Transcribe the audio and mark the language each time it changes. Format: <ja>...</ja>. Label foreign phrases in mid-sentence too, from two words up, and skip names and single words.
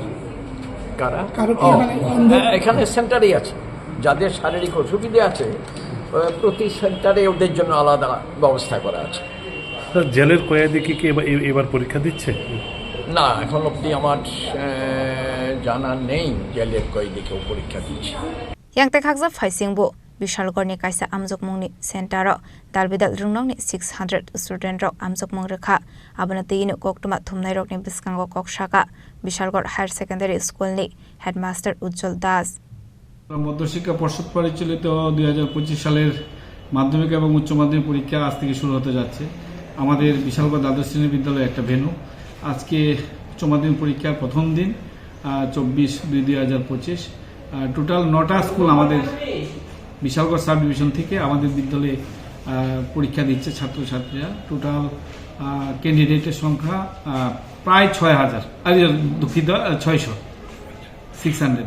<bn>কারা এখানে সেন্টারই আছে যাদের শারীরিক অসুবিধা আছে প্রতি সেন্টারে ওদের জন্য আলাদা ব্যবস্থা করা আছে জেলের কয়েদি কি এবার পরীক্ষা দিচ্ছে না এখন অবধি আমার জানা নেই জেলের কয়েদিকেও পরীক্ষা দিচ্ছে</bn> <trp>Yang Khakza Faisingbo Bishalgorni Kaisa Amjok Mungni Centaro Dalbidal Rungnongni 600 student rok Amjok Mung Rekha Abanatin Koktuma Thumnai Rokni Biskango Kokshaka Bishalgor Higher Secondary School ni Headmaster Ujjwal Das</trp> <bn>মধ্যশিক্ষা পর্ষদ পরিচালিত 2025 সালের মাধ্যমিক এবং উচ্চ মাধ্যমিক পরীক্ষা আজ থেকে শুরু হতে যাচ্ছে আমাদের বিশালগড় দ্বাদশ শ্রেণী বিদ্যালয়ে একটা ভেন্যু আজকে উচ্চ মাধ্যমিক পরীক্ষার প্রথম দিন 24/2/2025 টোটাল 9টা স্কুল আমাদের বিশালগড়</bn> <en>sub division</en> <bn>থেকে আমাদের বিদ্যালয়ে পরীক্ষা দিচ্ছে ছাত্রছাত্রীরা টোটাল ক্যান্ডিডেটের সংখ্যা প্রায় 6,000 দুঃখিত 600</bn>